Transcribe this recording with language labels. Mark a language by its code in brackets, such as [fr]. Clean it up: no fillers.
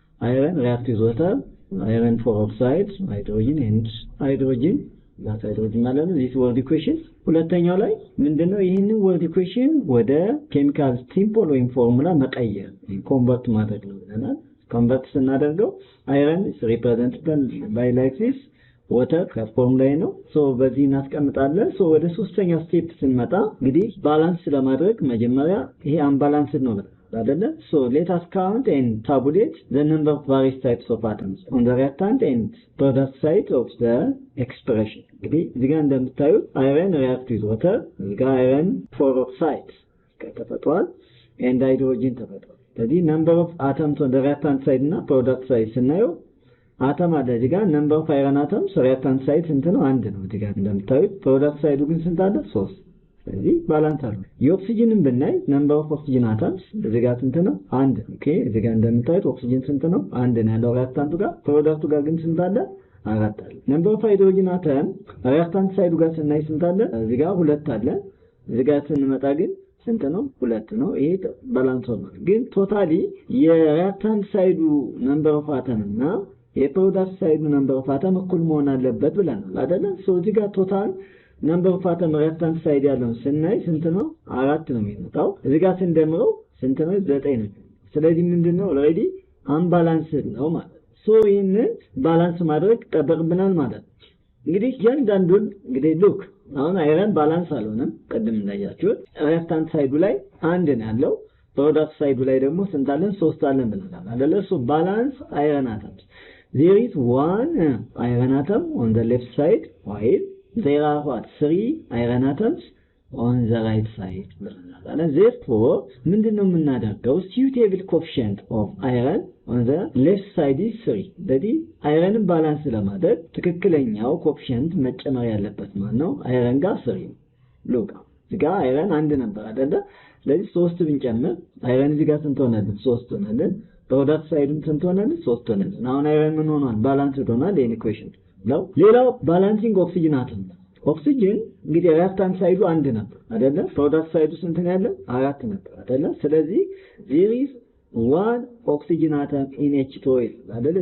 [en] iron react with water iron for oxide hydrogen and hydrogen that hydrogen [am] ማለት ነው [en] this word equation [am] ሁለተኛው ላይ ምንድነው ይሄንን word equation ወደ chemical symbol ወይም ፎርሙላ መቀየር ኮንቨርት ማድረግ ነው ብለናል ኮንቨርት ስናደርገው [en] iron is represented by like this water [am] ከፎርሙላ ነው በዚህ እናስቀምጣለን ወደ ሶስተኛው ስቴፕ ስንመጣ እንግዲህ ባላንስ ለማድረግ መጀመሪያ ይሄ unbalanced ነው [en] So let us count and tabulate the number of various types of atoms on the reactant and product side of the expression. [am] እንግዲህ እዚህ ጋር እንደምታዩት [en] iron react with water, [am] እዚህ ጋር iron 4 oxides ተፈጥሯል and hydrogen ተፈጥሯል። ስለዚህ [en] number of atoms on the reactant side [am] እና product side ስናየው አተም አለ እዚህ ጋር [en] number of iron atoms reactant side [am] ስንት ነው? 1 ነው። እዚህ ጋር እንደምታዩት product side ግን ስንት አለ? 3። ስለዚህ ባላንስ አለው። የኦክሲጅንን ብናይ [en] number of oxygen atoms [am] እዚህ ጋር ስንት ነው? 1። ኦኬ እዚህ ጋር እንደምታዩት ኦክሲጅን ስንት ነው? 1 ነው ያለው reactant ጋር። product ጋር ግን ስንት አለ? 4 አለ። [en] number of hydrogen atom reactant side [am] ጋር ስናይ ስንት አለ? እዚህ ጋር 2 አለ። እዚህ ጋር ስንመጣ ግን ስንት ነው? 2 ነው። ይሄ ባላንስ ነው። ግን ቶታሊ የሪአክታንት ሳይዱ number of atom እና የፕሮዳክት ሳይዱ number of atom እኩል መሆን አለበት ብለናል አይደለ? ሶ እዚህ ጋር ቶታል [en] number of atom reactant side [am] ያለው ስናይ ስንት ነው? 4 ነው የሚመጣው። እዚህ ጋር ስንደምረው ስንት ነው? 9 ነው። ስለዚህ ምንድነው ኦልሬዲ አንባላንስድ ነው ማለት ነው። ሶ ይሄንን ባላንስ ማድረግ ተጠበቅብናል ማለት ነው። እንግዲህ እያንዳንዱን እንግዲህ ሉክ አሁን አይረን ባላንስ አልሆነም። ቀደም እንዳያችሁት reactant ሳይዱ ላይ 1 ነው ያለው። ፕሮዳክት ሳይዱ ላይ ደግሞ ስንት አለን? 3 አለን ብለናል አይደለ? ሶ ባላንስ [en] iron atoms. There is one iron atom on the left side while there are what? 3 iron atoms on the right side. [am] And therefore, ምንድነው የምናደርገው? [en] Suitable coefficient of iron on the left side is 3. [am] ስለዚህ አይረንን ባላንስ ለማድረግ ትክክለኛው ኮኤፊሽንት መጨመር ያለበት ማለት ነው። አይረን ጋር 3 ነው። ሉክ እዚህ ጋር አይረን 1 ነበር አይደለ? ስለዚህ 3 ብንጨምር አይረን እዚህ ጋር ስንት ሆነልን? 3 ሆነልን። ፕሮዳክት ሳይዱም ስንት ሆነልን? 3 ሆነልን። አሁን አይረን ምን ሆኗል? ባላንስድ ሆኗል። ይሄን ኢኩዌሽን ነው። ሌላው ባላንሲንግ ኦክሲጅን አተም። ኦክሲጅን እንግዲህ ሪአክታንት ሳይዱ 1 ነበር አይደለ? ፕሮዳክት ሳይዱ ስንት ነው ያለ? 4 ነበር አይደለ? [en] ስለዚህ there is one oxygen atom in H2 አይደለ?